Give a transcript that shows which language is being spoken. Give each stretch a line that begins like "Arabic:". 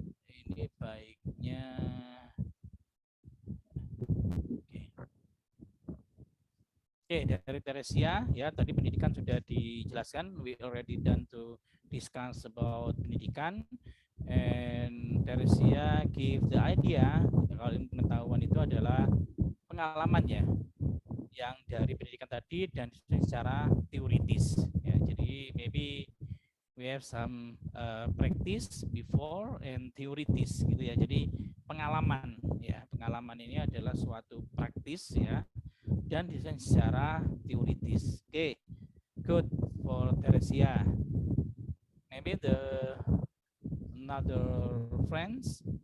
Indonesian: Ini baiknya Oke, dari Teresia ya, tadi pendidikan sudah dijelaskan.
English: We already done to discuss about pendidikan. And Teresia give the idea,
Indonesian: kalau pengetahuan itu adalah pengalaman ya, yang dari pendidikan tadi dan secara teoritis. Ya, jadi
English: maybe we have some practice before and theoritis
Indonesian: gitu ya. Jadi pengalaman ya, pengalaman ini adalah suatu praktis ya, dan desain secara teoritis.
English: Oke, good for Teresia. Maybe the another friends.